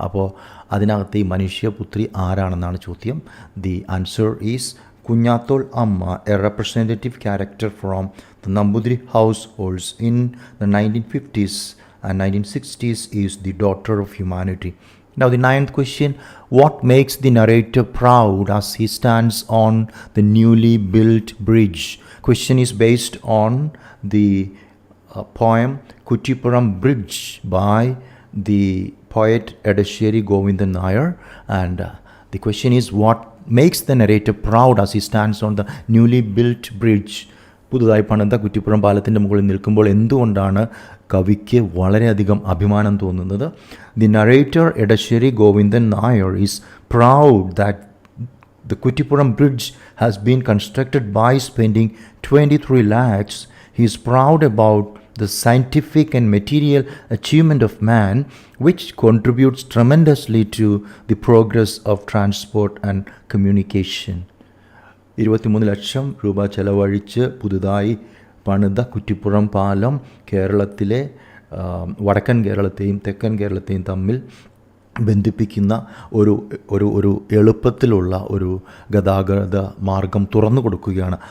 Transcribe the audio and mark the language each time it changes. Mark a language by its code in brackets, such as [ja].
[ml] അപ്പോൾ അതിനകത്ത് ഈ മനുഷ്യപുത്രി ആരാണെന്നാണ് ചോദ്യം. [en] The answer is Kunyathol Amma, a representative character from the Nambudiri households in the 1950s and 1960s, is the daughter of humanity. Now the 9th question, what makes the narrator proud as he stands on the newly built bridge? Question is based on the poem Kuttipuram Bridge by the poet Edasheri Govindan Nair, and the question is, what makes the narrator proud as he stands on the newly built bridge? [ml] പുതുതായി പണിത കുറ്റിപ്പുറം പാലത്തിൻ്റെ മുകളിൽ നിൽക്കുമ്പോൾ എന്തുകൊണ്ടാണ് കവിക്ക് വളരെയധികം അഭിമാനം തോന്നുന്നത്? [en] The narrator Edasheri Govindan Nair is proud that the Kuttipuram Bridge has been constructed by spending 23 lakhs. He is proud about the scientific and material achievement of man, which contributes tremendously to the progress of transport and communication. [ml] 23 ലക്ഷം രൂപ ചെലവഴിച്ച് പുതുതായി പണിത കുറ്റിപ്പുറം പാലം കേരളത്തിലെ വടക്കൻ കേരളത്തെയും തെക്കൻ കേരളത്തെയും തമ്മിൽ ബന്ധിപ്പിക്കുന്ന ഒരു എളുപ്പത്തിലുള്ള ഒരു ഗതാഗത മാർഗം തുറന്നു കൊടുക്കുകയാണ്.